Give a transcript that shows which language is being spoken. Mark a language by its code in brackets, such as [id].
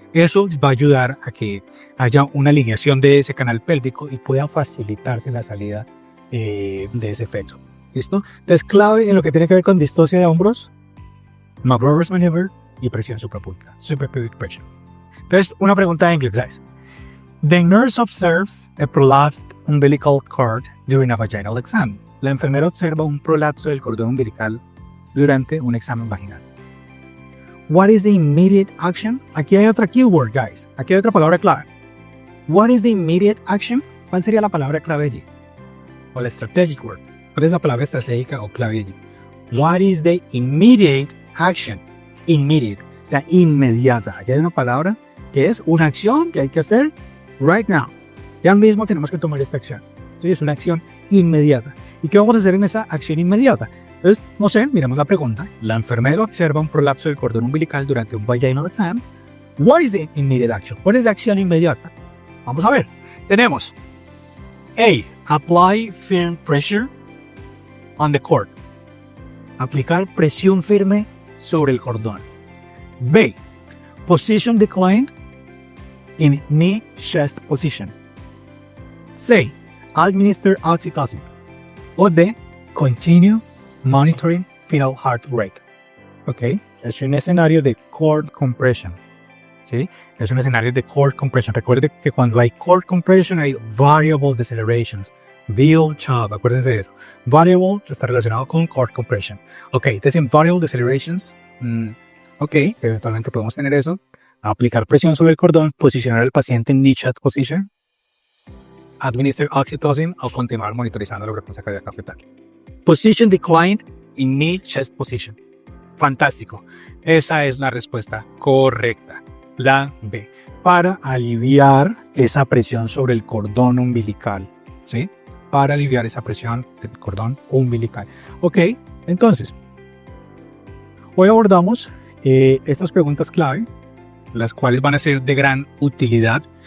[es] Eso va a ayudar a que haya una alineación de ese canal pélvico y pueda facilitarse la salida de ese feto. ¿Listo? Entonces, clave en lo que tiene que ver con distocia de hombros, McRoberts Maneuver y presión suprapúbica, suprapubic pressure. Entonces, una pregunta en inglés, guys. [en] The nurse observes a prolapsed umbilical cord during a vaginal exam. [es] La enfermera observa un prolapso del cordón umbilical durante un examen vaginal. [en] What is the immediate action? [es] Aquí hay otra keyword, guys. Aquí hay otra palabra clave. [en] What is the immediate action? [es] ¿Cuál sería la palabra clave allí? O la [en] strategic word. [es] ¿Cuál es la palabra estratégica o clave allí? [en] What is the immediate action? [es] Immediate, o sea, inmediata. Aquí hay una palabra que es una acción que hay que hacer [en] right now. [es] Ya mismo tenemos que tomar esta acción. Entonces es una acción inmediata. ¿Y qué vamos a hacer en esa acción inmediata? Entonces, no sé, miremos la pregunta. La enfermera observa un prolapso del cordón umbilical durante un [en] vaginal exam. What is the immediate action? [es] ¿Cuál es la acción inmediata? Vamos a ver. Tenemos A. [en] Apply firm pressure on the cord. [es] Aplicar presión firme sobre el cordón. B. [en] Position the client in knee chest position. C. Administer oxytocin. O D. Continue monitoring fetal heart rate. Ok, [es] es un escenario de [en] cord compression. [es] ¿Sí? Es un escenario de cord compression. Recuerde que cuando hay cord compression hay variable decelerations. VO-CHAV, acuérdense de eso. Variable está relacionado con cord compression. Ok, entonces en variable decelerations, ok, eventualmente podemos tener eso. Aplicar presión sobre el cordón, posicionar al paciente en [en] knee chest position, administer oxytocin [es] o continuar monitorizando la frecuencia cardíaca fetal. [en] Position the client in knee chest position. [es] Fantástico. Esa es la respuesta correcta. La B. Para aliviar esa presión sobre el cordón umbilical. ¿Sí? Para aliviar esa presión del cordón umbilical. Ok, entonces, hoy abordamos estas preguntas clave, las cuales van a ser de gran utilidad.